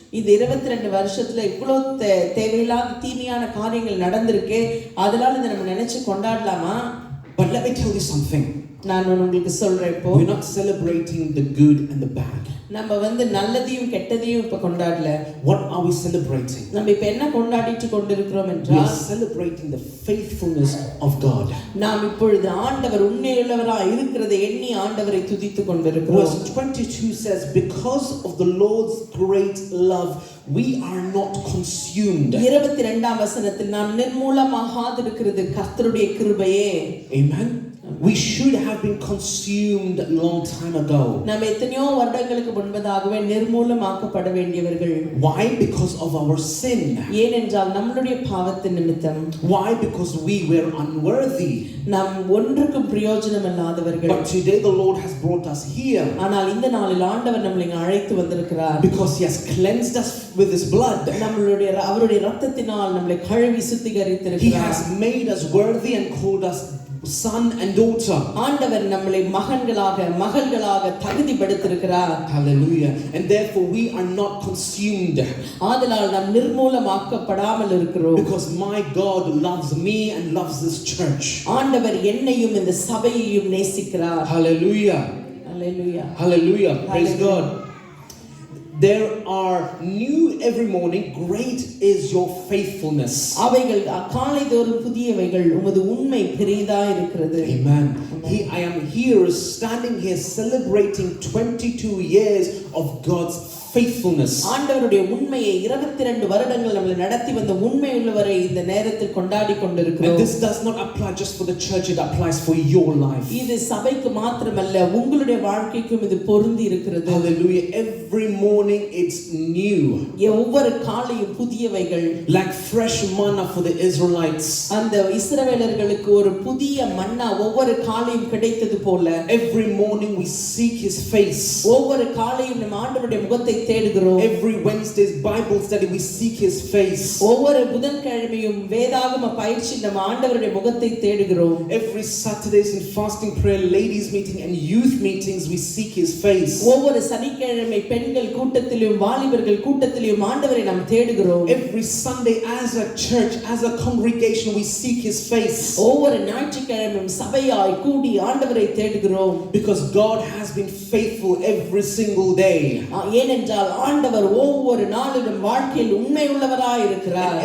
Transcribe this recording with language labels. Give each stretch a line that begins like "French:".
Tamil: இந்த 22 வருஷத்துல இவ்வளவு தேவையில்லாத தீமையான காரியங்கள் நடந்திருக்கே, அதனால இதை நம்ம நினைச்சு கொண்டாடலாமா?
English: But let me tell you something.
Tamil: நான் உங்களுக்கு சொல்றேன், இப்போ
English: we're not celebrating the good and the bad.
Tamil: நம்ம வந்து நல்லதையும் கெட்டதையும் இப்ப கொண்டாடல.
English: What are we celebrating?
Tamil: நம்ம இப்ப என்ன கொண்டாடிட்டு கொண்டிருக்கிறோம்
English: We
Tamil: என்றால்,
English: are celebrating the faithfulness of God.
Tamil: நாம் இப்பொழுது ஆண்டவர் உண்மையுள்ளவராய் இருக்கிறதை எண்ணி ஆண்டவரை துதித்துக் கொண்டிருக்கிறோம்.
English: Verse 22 says, because of the Lord's great love we are not consumed.
Tamil: 22ஆம் வசனத்தில் நாம் நிர்மூலமாகாதிருக்கிறது கர்த்தருடைய கிருபையே.
English: Amen. We should have been consumed a long time ago.
Tamil: நாம் எத்தனையோ வருடங்களுக்கு முன்பதாகவே நிர்மூலமாக்கப்பட வேண்டியவர்கள்.
English: Why? Because of our sin.
Tamil: ஏனென்றால் நம்மளுடைய பாவத்தின் நிமித்தம்.
English: Why? Because we were unworthy.
Tamil: நாம் ஒன்றுக்கும் பிரயோஜனம் இல்லாதவர்கள்.
English: But today the Lord has brought us here.
Tamil: ஆனால் இந்த நாளில் ஆண்டவர் நம்மை இங்கு அழைத்து வந்திருக்கிறார்.
English: Because he has cleansed us with his blood.
Tamil: அவருடைய இரத்தத்தினால் நம்மை கழுவி சுத்திகரித்திருக்கிறார்.
English: He has made us worthy and called us son and daughter.
Tamil: ஆண்டவர் நம்மை மகன்களாக மகள்களாக தகுதிப்படுத்தியிருக்கிறார்.
English: Hallelujah. And therefore we are not consumed.
Tamil: ஆதலால் நாம் நிர்மூலமாக்கப்படாமல் இருக்கிறோம்.
English: Because my God loves me and loves this church.
Tamil: ஆண்டவர் என்னையும் இந்த சபையையும் நேசிக்கிறார்.
English: Hallelujah. Hallelujah. Hallelujah. Praise God. There are new every morning. Great is your faithfulness.
Tamil: அவைகள் காலைதோறும் புதியவைகள் உமது உண்மை பெரிதா இருக்கிறது.
English: Amen. I am here standing here celebrating 22 years of God's faithfulness.
Tamil: ஆண்டவருடைய உண்மையை 22 வருடங்கள் நம்மை நடத்தி வந்த உண்மை உள்ளவரை இந்த நேரத்தில் கொண்டாடி கொண்டிருக்கிறோம்.
English: And this does not apply just for the church, it applies for your life.
Tamil: இது சபைக்கு மாத்திரமல்ல உங்களுடைய வாழ்க்கைக்கும் இது பொருந்தி இருக்கிறது.
English: Hallelujah. Every morning it's new.
Tamil: ஒவ்வொரு காலையும் புதியவைகள்.
English: Like fresh manna for the Israelites.
Tamil: அந்த இஸ்ரவேலர்களுக்கு ஒரு புதிய மன்னா ஒவ்வொரு காலையும் கிடைத்தது போல
English: every morning we seek his face.
Tamil: ஒவ்வொரு காலையும் நம் ஆண்டவருடைய முகத்தை தேடுகிறோம்.
English: Every Wednesday's Bible study we seek his face.
Tamil: ஒவ்வொரு புதன்கிழமையும் வேதாகம பயிற்சி நம் ஆண்டவருடைய முகத்தை தேடுகிறோம்.
English: Every Saturdays in fasting prayer ladies meeting and youth meetings we seek his face.
Tamil: ஒவ்வொரு சனிக்கிழமை பெண்கள் கூட்டத்திலும் வாலிபர்கள் கூட்டத்திலும் ஆண்டவரை நாம் தேடுகிறோம்.
English: Every Sunday as a church, as a congregation we seek his face.
Tamil: ஒவ்வொரு ஞாயிற்றுக்கிழமையும் சபையாய் கூடி ஆண்டவரை தேடுகிறோம்.
English: Because God has been faithful every single day.
Tamil: ஏனென்றால் ஆண்டவர் ஒவ்வொரு நாளிலும் வாழ்க்கையில் உண்மை உள்ளவராய் இருக்கிறார்.